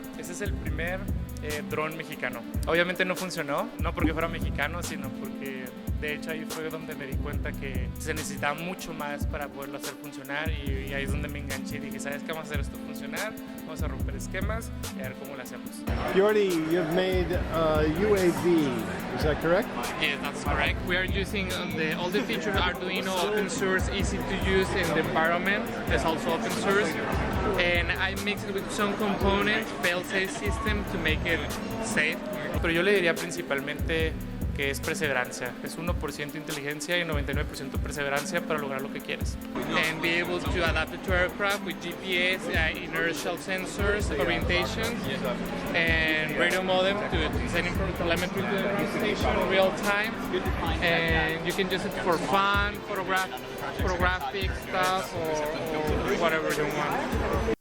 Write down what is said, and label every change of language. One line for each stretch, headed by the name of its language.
Spanish: Ese es el primer dron mexicano. Obviamente no funcionó, no porque fuera mexicano, sino porque de hecho ahí fue donde me di cuenta que se necesitaba mucho más para poderlo hacer funcionar y ahí es donde me enganché y dije, ¿sabes qué? Vamos a hacer esto funcionar, vamos a romper esquemas y a ver cómo lo hacemos.
English: Jordi, you've made a UAV, is that correct? Yes, that's correct. We are using all the features Arduino, open source, easy to use in the environment. It's also open source. And I mixed it with some components, fail-safe system to make it safe.
Spanish: Pero yo le diría principalmente que es perseverancia. Es 1% inteligencia y 99% perseverancia para lograr lo que quieres.
English: And be able to adapt it to aircraft with GPS, inertial sensors, orientation, and radio modem to send telemetry to the ground station in real time. And you can use it for fun, photographic stuff, or whatever you want.